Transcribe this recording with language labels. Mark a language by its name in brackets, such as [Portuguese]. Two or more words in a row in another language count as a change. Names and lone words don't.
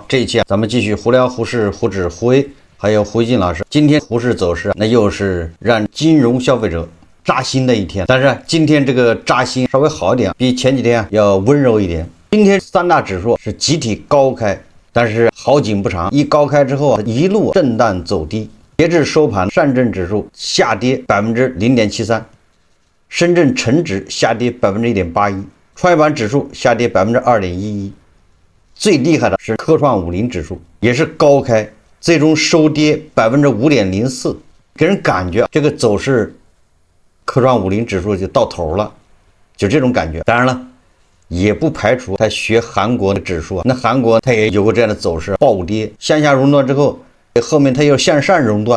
[Chinese] 这一期咱们继续胡聊胡适、胡指、胡威，还有胡静老师。今天胡适走势，那又是让金融消费者扎心的一天。但是今天这个扎心稍微好一点，比前几天要温柔一点。今天三大指数是集体高開，但是好景不長，一高開之後一路震盪走低。截至收盤，上證指數下跌0.73%，深圳成指下跌1.81%。创業板指數下跌2.11%，最厲害的是科創50指數，也是高開，最終收跌5.04%，給人感覺這個走勢，科創50指數就到頭了，就這種感覺。當然了，也不排除他學韓國的指數，那韓國他也有過這樣的走勢，暴跌向下熔斷之後，後面他又向上熔斷。